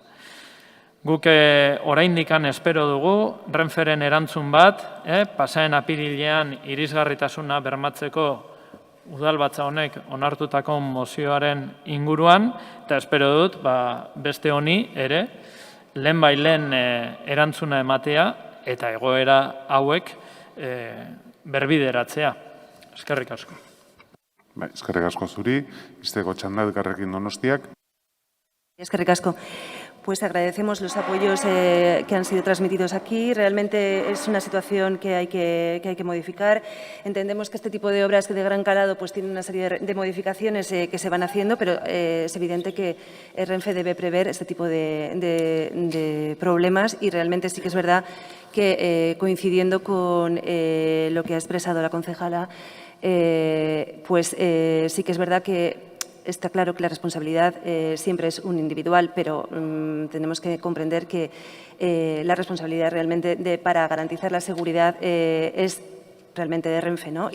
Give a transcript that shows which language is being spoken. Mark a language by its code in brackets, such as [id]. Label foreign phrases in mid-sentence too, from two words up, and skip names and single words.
[eu] Guk oraindikan espero dugu, Renferen erantzun bat, pasaden apirilean irisgarritasuna bermatzeko udalbatza honek onartutako mozioaren inguruan, eta espero dut, beste honi ere, lehen erantzuna ematea, eta egoera hauek berbideratzea. Eskerrik asko. Eskerrik asko zuri, izteko txanda elkarrekin Donostiak. Eskerrik asko. [es] Pues agradecemos los apoyos que han sido transmitidos aquí. Realmente es una situación que hay que modificar. Entendemos que este tipo de obras de gran calado pues tienen una serie de modificaciones que se van haciendo, pero es evidente que Renfe debe prever este tipo de problemas y realmente sí que es verdad que coincidiendo con lo que ha expresado la concejala, pues sí que es verdad que está claro que la responsabilidad siempre es un individual, pero tenemos que comprender que la responsabilidad realmente para garantizar la seguridad es realmente de Renfe, ¿no?